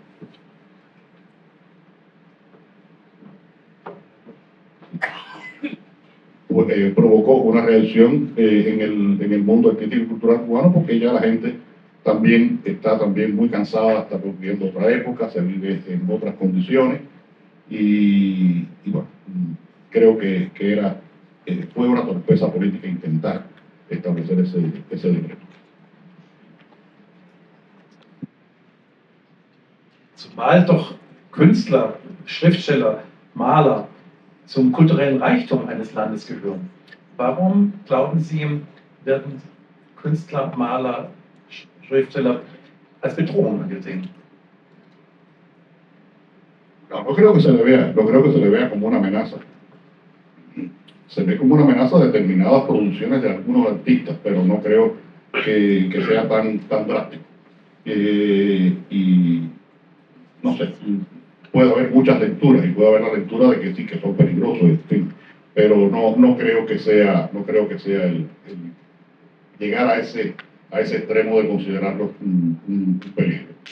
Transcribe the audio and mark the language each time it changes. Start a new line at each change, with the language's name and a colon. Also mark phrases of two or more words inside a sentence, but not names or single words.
Spanish: Provocó una reacción en el mundo artístico y cultural cubano, porque ya la gente también está muy cansada, está viviendo otra época, se vive en otras condiciones, y bueno, creo que fue una torpeza política intentar establecer ese decreto.
German: Zumal doch Künstler, Schriftsteller, Maler zum kulturellen Reichtum eines Landes gehören. Warum, glauben Sie, werden Künstler, Maler, Schriftsteller als Bedrohung angesehen?
Spanish: No creo que se le vea como una amenaza. Se ve como una amenaza a determinadas producciones de algunos artistas, pero no creo que sea tan drástico. Y no sé, puede haber muchas lecturas, y puede haber la lectura de que sí, que son peligrosos, en fin, pero no creo que sea el llegar a ese extremo de considerarlos un peligro.